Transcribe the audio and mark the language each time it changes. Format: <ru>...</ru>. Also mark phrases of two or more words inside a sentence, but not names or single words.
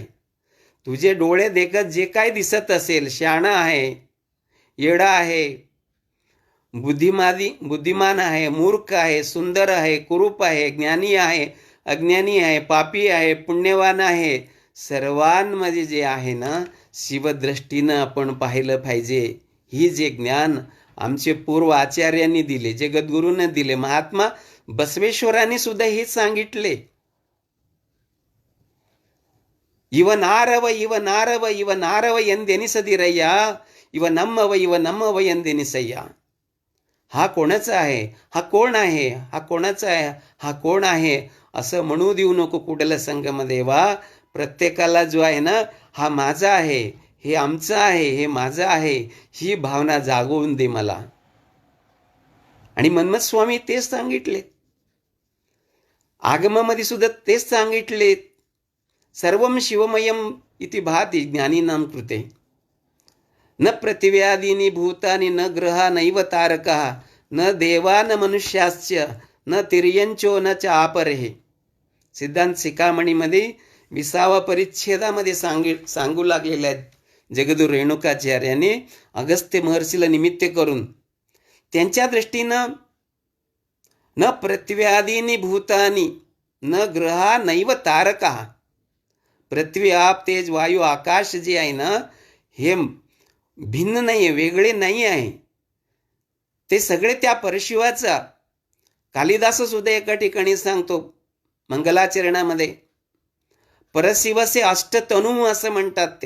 <mr>तुझे डोळे देखत जे काय दिसत असेल, शहाणा आहे, येडा आहे, बुद्धिमान आहे, मूर्ख आहे, सुंदर आहे, कुरूप आहे, ज्ञानी आहे, अज्ञानी आहे, पापी आहे, पुण्यवान आहे, सर्वांमध्ये जे आहे ना शिवदृष्टीनं आपण पाहिलं पाहिजे. ही जे ज्ञान आमचे पूर्व आचार्यांनी दिले, जगद्गुरूंनी दिले, महात्मा बसवेश्वरांनी सुद्धा हेच सांगितले.</mr> <kn>ಇವ ನಾರವ ಎಂದೆನಿಸದಿರಯ್ಯ ಇವ ನಮ್ಮವ ಎಂದೆನಿಸಯ್ಯ.</kn> <mr>हा कोणाचा आहे, हा कोण आहे, हा कोणाचा आहे, हा कोण आहे असं म्हणू देऊ नको कुडल संगम देवा. प्रत्येकाला जो आहे ना हा माझा आहे, हे आमचं आहे, हे माझं आहे ही भावना जागवून दे मला. आणि मन्मथ स्वामी तेच सांगितले, आगमामध्ये सुद्धा तेच सांगितले.</mr> <sa>सर्वम शिवमयम इति भाती ज्ञानीनां कृते न पृथिव्यादीनि भूतानि न ग्रहा नैव तारका न देवा न मनुष्याश्च न तिर्यंचो न च आपरे.</sa> <mr>सिद्धांत शिखामणीमध्ये 20व्या परिच्छेदामध्ये सांगू लागलेले आहेत जगद्गुरू रेणुकाचार्याने अगस्त्य महर्षीला निमित्त करून. त्यांच्या दृष्टीनं</mr> <sa>न पृथ्व्यादीनि भूतानि न ग्रहा नैव तारका,</sa> <mr>पृथ्वी आप तेज वायू आकाश जे आहे ना हे भिन्न नाही आहे, वेगळे नाही आहे, ते सगळे त्या परशिवाचा. कालिदास सुद्धा एका ठिकाणी सांगतो मंगलाचरणामध्ये, परशिवसे अष्टतनू असं म्हणतात ते.</mr>